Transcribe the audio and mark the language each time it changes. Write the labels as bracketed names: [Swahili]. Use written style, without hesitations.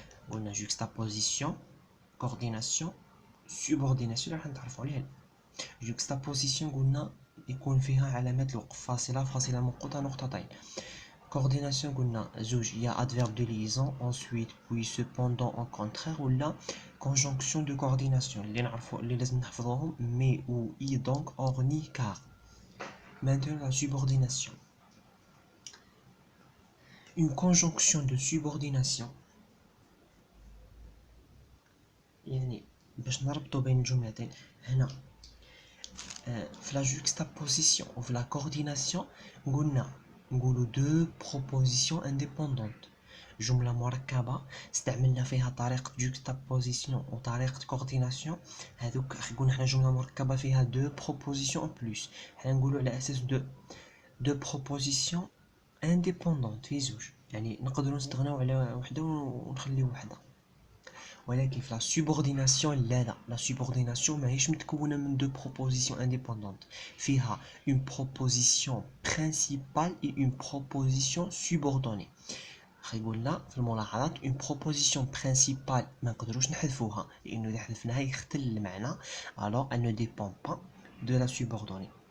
[Arabic] قلنا juxtaposition coordination subordination راح نتعرفوا عليها. juxtaposition قلنا يكون فيها علامات الوقف فاصلة منقوطة نقطتين. [French] coordination [Arabic] قلنا زوج يا [French] adverbe de liaison ensuite puis cependant au contraire ولا conjonction de coordination [Arabic] اللي نعرفوا اللي لازم نحفظوهم [French] mais ou et donc or ni car. Maintenant la subordination. Une conjonction de subordination [Arabic] يعني باش نربطوا بين الجملتين هنا [French] في la juxtaposition ou في la coordination [Arabic] نقولوا [French] deux propositions indépendantes. [Arabic] جملة مركبة استعملنا فيها طريقة juxtaposition وطريقة coordination. هذوك قلنا حنا جملة مركبة فيها [French] deux propositions en plus. [Arabic] حنا نقولوا على أساس [French] deux propositions indépendantes [Arabic] في زوج، يعني نقدروا نستغناو على وحدة ونخليو وحدة. ولكن في [French] la subordination [Arabic] لا la subordination ماهيش متكونة من [French] deux propositions indépendantes. فيها une proposition principale et une proposition subordonnée. [Arabic] قلنا في الملاحظات [French] une proposition principale [Arabic] ما نقدروش نحذفوها لأنه إذا حذفناها يختل المعنى. [French] alors elle ne dépend pas de la subordonnée.